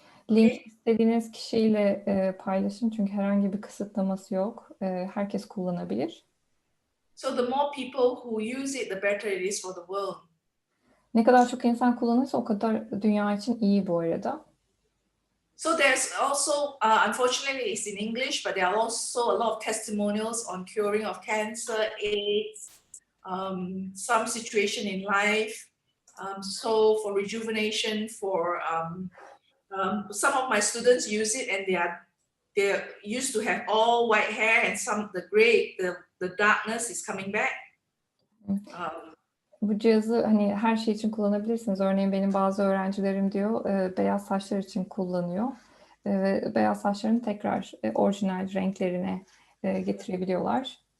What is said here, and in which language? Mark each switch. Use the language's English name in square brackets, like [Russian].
[Turkish] Link istediğiniz kişiyle paylaşın çünkü herhangi bir kısıtlaması yok. Herkes kullanabilir. [English] So the more people who use it, the better it is for the world. [Turkish] Ne kadar çok insan kullanırsa o kadar dünya için iyi bu arada. [English] So there's also, unfortunately it's in English, but there are also a lot of testimonials on curing of cancer, AIDS, some situation in life. So for rejuvenation, for some of my students use it and they used to have all white hair and some the darkness is coming back. [Turkish] Bu cihazı hani her şey için kullanabilirsiniz. Örneğin benim bazı öğrencilerim diyor beyaz saçlar için kullanıyor. Ve beyaz saçlarını tekrar orijinal renklerine getirebiliyorlar.